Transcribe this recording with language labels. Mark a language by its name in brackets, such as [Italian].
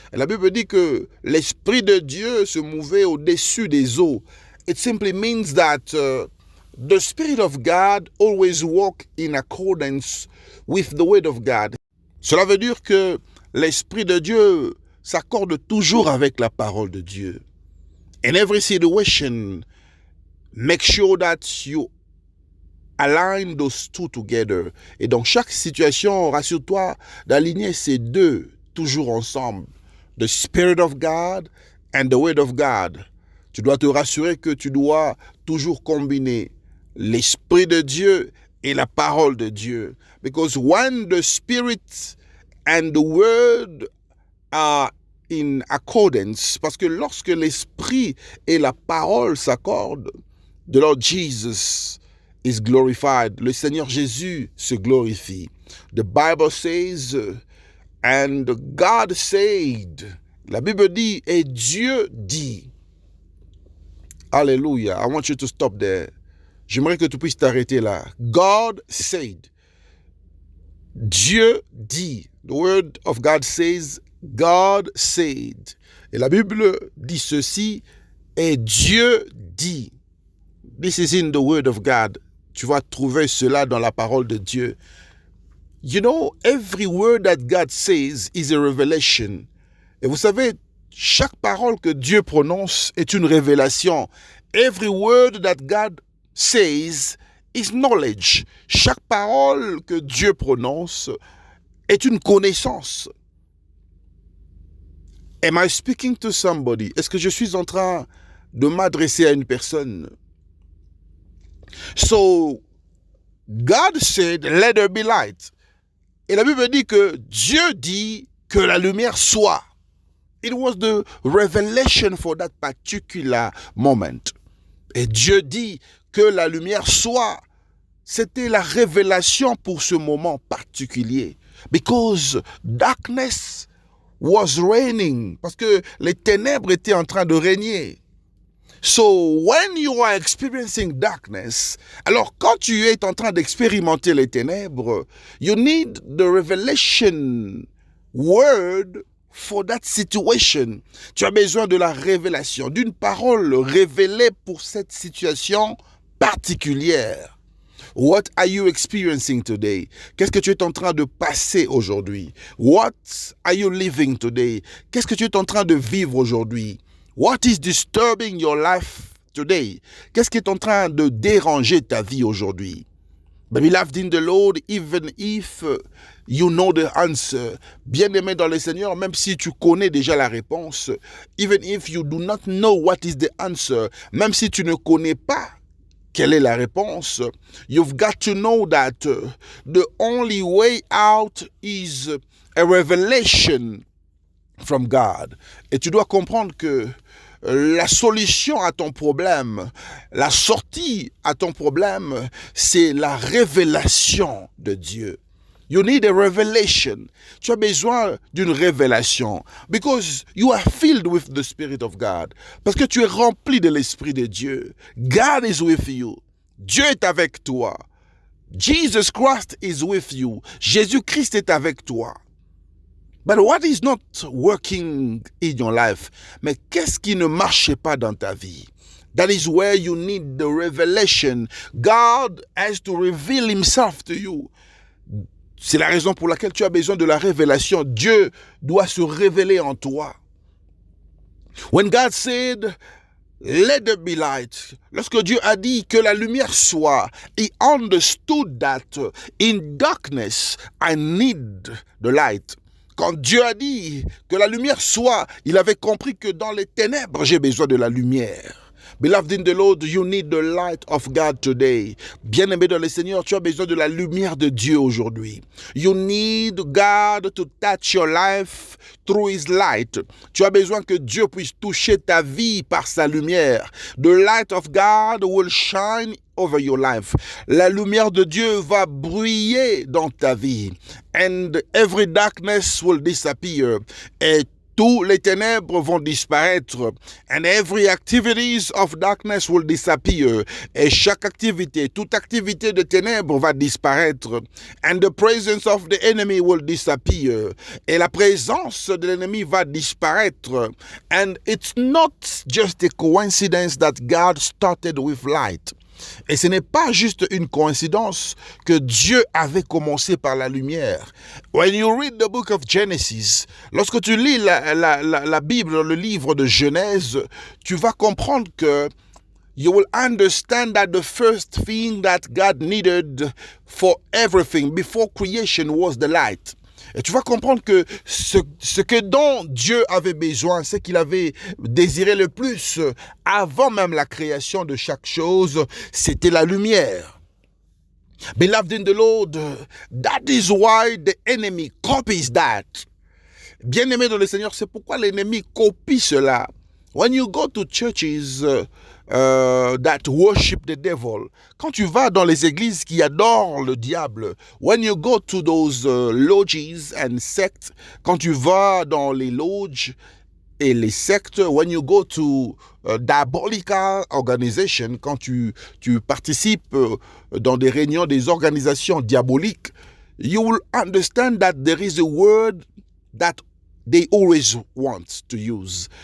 [French] Et la Bible dit que l'Esprit de Dieu se mouvait au-dessus des eaux. [English] It simply means that the Spirit of God always walk in accordance with the word of God. [French] Cela veut dire que l'Esprit de Dieu s'accorde toujours avec la parole de Dieu. [English] In every situation, make sure that you align those two together. [French] Et dans chaque situation, rassure-toi d'aligner ces deux toujours ensemble. [English] The Spirit of God and the Word of God. [French] Tu dois te rassurer que tu dois toujours combiner l'Esprit de Dieu et la parole de Dieu. [English] Because when the Spirit and the Word are in accordance, [French] parce que lorsque l'Esprit et la parole s'accordent, [English] the Lord Jesus is glorified. [French] Le Seigneur Jésus se glorifie. [English] The Bible says, and God said. [French] La Bible dit, et Dieu dit. Alléluia. [English] I want you to stop there. [French] J'aimerais que tu puisses t'arrêter là. [English] God said. [French] Dieu dit. [English] The word of God says, God said. [French] Et la Bible dit ceci, et Dieu dit. [English] This is in the word of God. [French] Tu vas trouver cela dans la parole de Dieu. [English] You know, every word that God says is a revelation. [French] Et vous savez, chaque parole que Dieu prononce est une révélation. [English] Every word that God says is knowledge. [French] Chaque parole que Dieu prononce est une connaissance. [English] Am I speaking to somebody? [French] Est-ce que je suis en train de m'adresser à une personne? [English] So, God said, let there be light. [French] Et la Bible dit que Dieu dit que la lumière soit. [English] It was the revelation for that particular moment. [French] Et Dieu dit que la lumière soit. C'était la révélation pour ce moment particulier. [English] Because darkness was reigning. [French] Parce que les ténèbres étaient en train de régner. [English] So, when you are experiencing darkness, [French] alors quand tu es en train d'expérimenter les ténèbres, [English] you need the revelation word for that situation. [French] Tu as besoin de la révélation, d'une parole révélée pour cette situation particulière. [English] What are you experiencing today? [French] Qu'est-ce que tu es en train de passer aujourd'hui? [English] What are you living today? [French] Qu'est-ce que tu es en train de vivre aujourd'hui? [English] What is disturbing your life today? [French] Qu'est-ce qui est en train de déranger ta vie aujourd'hui? [English] But beloved in the Lord, even if you know the answer, [French] bien-aimé dans le Seigneur, même si tu connais déjà la réponse, [English] even if you do not know what is the answer, [French] même si tu ne connais pas quelle est la réponse, [English] you've got to know that the only way out is a revelation from God. [French] Et tu dois comprendre que la solution à ton problème, la sortie à ton problème, c'est la révélation de Dieu. [English] You need a revelation. [French] Tu as besoin d'une révélation. [English] Because you are filled with the Spirit of God. [French] Parce que tu es rempli de l'Esprit de Dieu. [English] God is with you. [French] Dieu est avec toi. [English] Jesus Christ is with you. [French] Jésus-Christ est avec toi. [English] But what is not working in your life? [French] Mais qu'est-ce qui ne marche pas dans ta vie? [English] That is where you need the revelation. God has to reveal himself to you. [French] C'est la raison pour laquelle tu as besoin de la révélation. Dieu doit se révéler en toi. [English] When God said, let there be light. [French] Lorsque Dieu a dit que la lumière soit, [English] he understood that in darkness I need the light. [French] Quand Dieu a dit que la lumière soit, il avait compris que dans les ténèbres, j'ai besoin de la lumière. [English] Beloved in the Lord, you need the light of God today. [French] Bien-aimé dans le Seigneur, tu as besoin de la lumière de Dieu aujourd'hui. [English] You need God to touch your life through His light. [French] Tu as besoin que Dieu puisse toucher ta vie par sa lumière. [English] The light of God will shine over your life. [French] La lumière de Dieu va briller dans ta vie. [English] And every darkness will disappear. [French] Et tous les ténèbres vont disparaître. [English] And every activities of darkness will disappear. [French] Et chaque activité, toute activité de ténèbres va disparaître. [English] And the presence of the enemy will disappear. [French] Et la présence de l'ennemi va disparaître. [English] And it's not just a coincidence that God started with light. [French] Et ce n'est pas juste une coïncidence que Dieu avait commencé par la lumière. [English] When you read the book of Genesis, [French] lorsque tu lis la Bible, le livre de Genèse, tu vas comprendre que [English] you will understand that the first thing that God needed for everything before creation was the light. [French] Et tu vas comprendre que ce que dont Dieu avait besoin, ce qu'il avait désiré le plus avant même la création de chaque chose, c'était la lumière. [English] Beloved in the Lord, that is why the enemy copies that. [French] Bien-aimé dans le Seigneur, c'est pourquoi l'ennemi copie cela. [English] When you go to churches that worship the devil, [French] quand tu vas dans les églises qui adorent le diable, [English] when you go to those lodges and sects, [French] quand tu vas dans les loges et les sectes, [English] when you go to diabolical organization, [French] quand tu participes dans des réunions des organisations diaboliques, [English] you will understand that there is a word that they always want to use.